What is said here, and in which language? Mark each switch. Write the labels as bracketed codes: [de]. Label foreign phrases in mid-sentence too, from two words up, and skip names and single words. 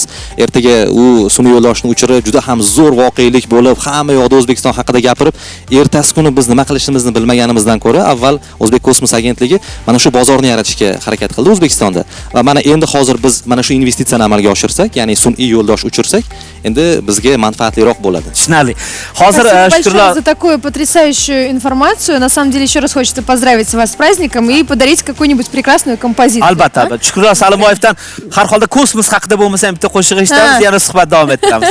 [uz] Ertaga u sun'iy yo'ldoshni uchirib juda ham zo'r voqelik bo'lib, hamma yoqda O'zbekiston haqida gapirib, ertasi kuni biz nima qilishimizni bilmaganimizdan ko'ra avval O'zbek kosmos agentligi mana shu bozorni yaratishga harakat qildi O'zbekistonda. Va mana endi hozir biz mana shu investitsiyani amalga oshirsak, ya'ni sun'iy yo'ldosh uchirsak, endi bizga manfaatliroq bo'ladi. Tushunarli. Hozir [ru] большое за такую потрясающую информацию. На самом деле еще раз хочется поздравить вас с праздником и подарить какую-нибудь prekrasную композицию. [uz] Albatta, Shukrullo Salimoyevdan har holda kosmos haqida bo'lmasa ham bitta qo'shiq eshitamiz, yana suhbat davom ettiramiz.